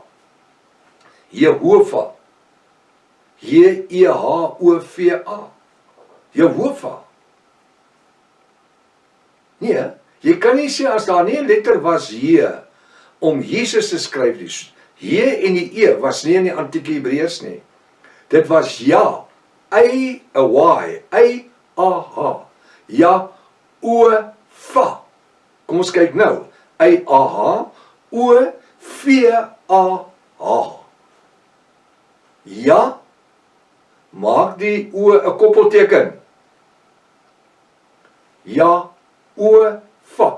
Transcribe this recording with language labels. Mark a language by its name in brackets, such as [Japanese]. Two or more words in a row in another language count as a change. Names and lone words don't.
[Afrikaans] Jehovah. J-E-H-O-V-A. Jehovah. Nee, jy kan nie sê as daar nie 'n letter was hier om Jesus te skryf nie. J en die E was nie in die antieke Hebreërs nie. Dit was ja, Y, a Y, Y-A-H. Ja, O-Va. Kom ons kyk nou. Y-A-H, O-V-A-H. Ja, maak die O 'n koppelteken. Ja, O-Va.